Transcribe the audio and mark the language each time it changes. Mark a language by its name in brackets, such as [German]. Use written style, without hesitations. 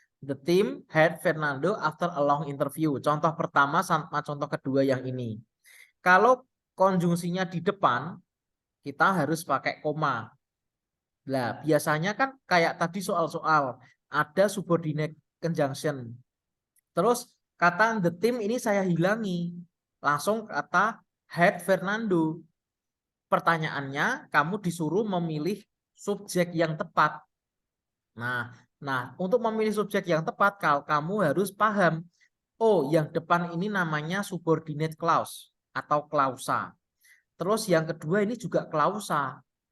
[English] The team had Fernando after a long interview. [Indonesian] Contoh pertama sama contoh kedua yang ini. Kalau konjungsinya di depan, kita harus pakai koma. Nah, biasanya kan kayak tadi soal-soal. Ada subordinate conjunction. Terus kata the team ini saya hilangi. Langsung kata had Fernando. Pertanyaannya, kamu disuruh memilih subjek yang tepat. Nah, untuk memilih subjek yang tepat, kamu harus paham. Oh, yang depan ini namanya subordinate clause atau klausa. Terus yang kedua ini juga klausa.